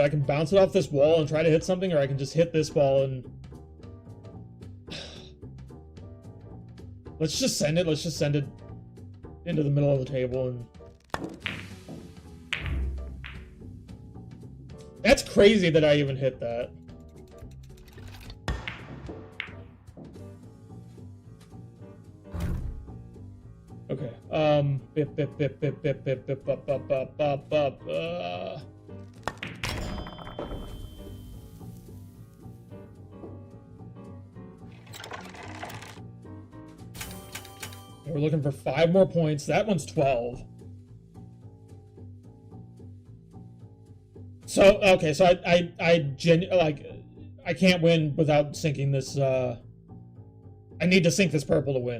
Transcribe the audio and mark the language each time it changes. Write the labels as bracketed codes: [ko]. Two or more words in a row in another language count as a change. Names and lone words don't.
[en] I can bounce it off this wall and try to hit something, or I can just hit this ball and... Let's just send it. Let's just send it into the middle of the table and... That's crazy that I even hit that. Okay, bip, bip, bip, bip, bip, bip, bip, bop, bop, bop, bop, bop, We're looking for 5 more points. That one's 12. So, okay, so I can't win without sinking this, I need to sink this purple to win.